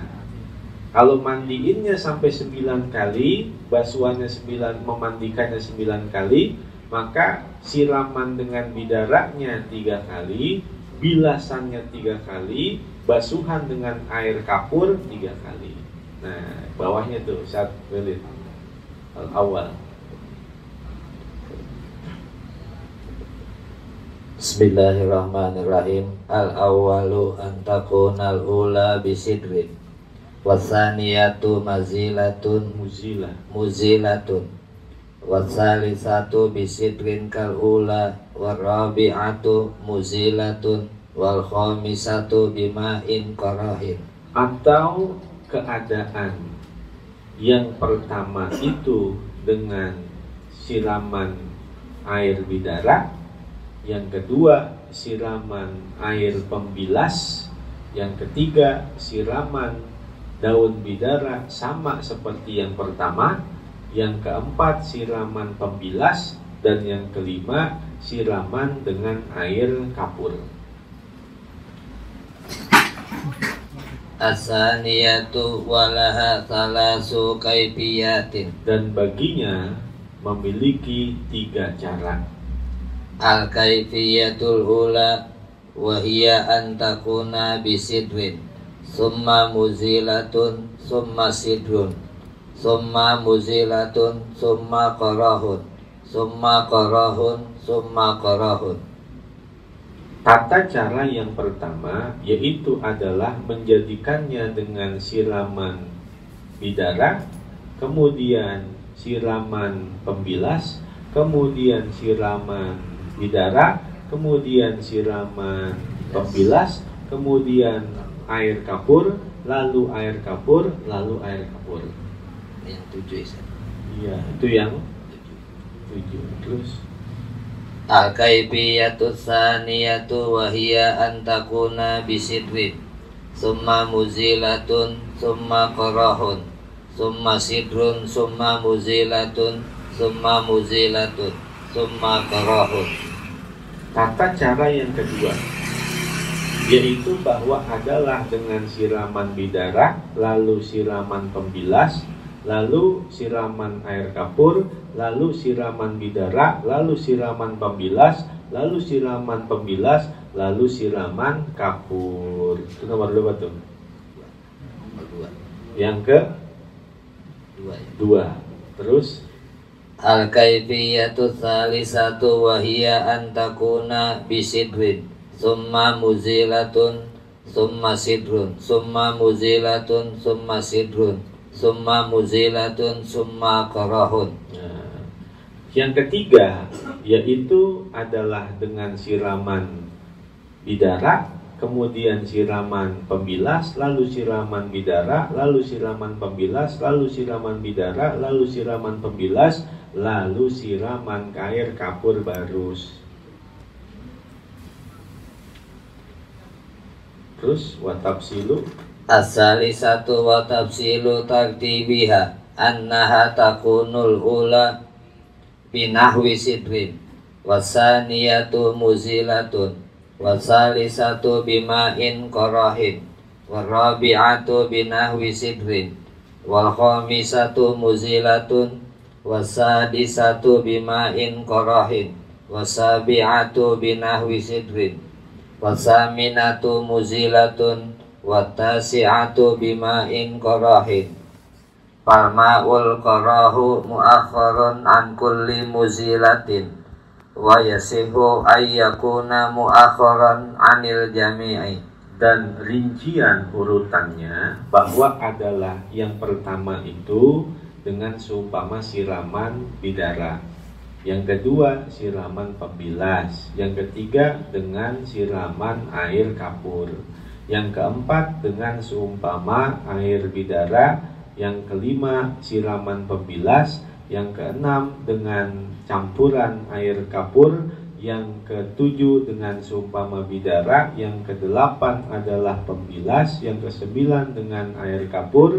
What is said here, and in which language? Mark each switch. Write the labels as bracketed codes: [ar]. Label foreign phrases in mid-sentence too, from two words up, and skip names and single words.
[id] Kalau mandiinnya sampai 9 kali, basuhannya 9, memandikannya 9 kali, maka siraman dengan bidaranya 3 kali, bilasannya 3 kali, basuhan dengan air kapur 3 kali. Nah, bawahnya tuh saat belit al-awal. [ar] Bismillahirrahmanirrahim. الأول أن تكون الأولى بسدر، والثانية مزيلة، والثالثة بسدر كالأولى، والرابعة مزيلة، والخامسة بماء قراح. [id] Atau keadaan yang pertama itu dengan siraman air bidara, yang kedua siraman air pembilas, yang ketiga siraman daun bidara sama seperti yang pertama, yang keempat siraman pembilas, dan yang kelima siraman dengan air kapur. [ar] الثانية ولها ثلاث كيفيات, [id] dan baginya memiliki 3 cara. [ar] الكيفية الأولى وهي أن تكون بسدر، ثم مزيلة، ثم سدر، ثم مزيلة، ثم قراح، ثم قراح، ثم قراح. [id] Tata cara yang pertama yaitu adalah menjadikannya dengan siraman bidara, kemudian siraman pembilas, kemudian siraman bidara, kemudian siraman pembilas, kemudian air kapur, lalu air kapur, lalu air kapur. Yang 7 ya. Iya, itu yang 7. Terus [ar] الكيفية الثانية وهي أن تكون بسدر، ثم مزيلة، ثم قراح، ثم سدر، ثم مزيلة، ثم مزيلة، ثم قراح. [id] tata cara yang kedua yaitu bahwa adalah dengan siraman bidara, lalu siraman pembilas, lalu siraman air kapur, lalu siraman bidara, lalu siraman pembilas, lalu siraman pembilas, lalu siraman kapur. Itu nomor 2 tuh. Yang ke 2. Terus [ar] الكيفية الثالثة وهي أن تكون بسدر، ثم مزيلة، ثم سدر، ثم مزيلة، ثم سدر، ثم مزيلة، ثم قراح. [id] Nah, yang ketiga yaitu adalah dengan siraman bidara, kemudian siraman pembilas, lalu siraman bidara, lalu siraman pembilas, lalu siraman bidara, lalu siraman pembilas, lalu siraman air kapur barus. Terus watafsilu [ar] الثالثة وتفصيل ترتيبها أنها تكون الأولى بنحو سدر والثانية مزيلة والثالثة بماء قراح والرابعة بنحو سدر وال خامسة مزيلة والسادسة بماء قراح والسابعة بنحو سدر والثامنة مزيلة والتاسعة بماء قراح فالماء القراح مؤخر عن كل مزيلة ويصح أن يكون مؤخرا عن الجميع. [id] Dan rincian urutannya bahwa adalah yang pertama itu dengan seumpama siraman bidara, yang kedua siraman pembilas, yang ketiga dengan siraman air kapur, yang keempat dengan seumpama air bidara, yang kelima siraman pembilas, yang keenam dengan campuran air kapur, yang ketujuh dengan seumpama bidara, yang kedelapan adalah pembilas, yang kesembilan dengan air kapur.